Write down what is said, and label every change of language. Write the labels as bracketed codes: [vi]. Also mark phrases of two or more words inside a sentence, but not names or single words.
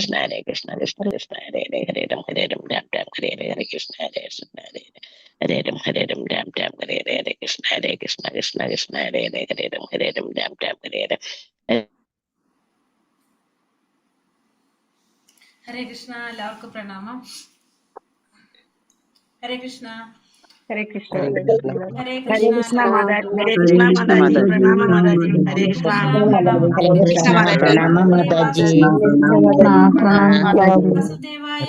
[ml] Krishna Hare Krishna Krishna Krishna Hare Hare Hare Ram Hare Ram Ram Ram Hare Hare Krishna Hare Hare Ram Hare Ram Ram Ram Hare Hare Krishna Krishna Krishna Hare Hare Ram Hare Ram Ram Ram Hare Hare. ഹരേ കൃഷ്ണ. എല്ലാവർക്കും പ്രണാമം. ഹരേ കൃഷ്ണ. ഹരേ കൃഷ്ണ. ഹരേ ഹരേ കൃഷ്ണ. കൃഷ്ണ മാതാജി. ഹരേ കൃഷ്ണ മാതാജി. പ്രണാമ മാതാജി. ഹരേ ഹരേ കൃഷ്ണ. കൃഷ്ണ. പ്രണാമം. ഹരേ കൃഷ്ണ മാതാജി. വാസുദേവായ.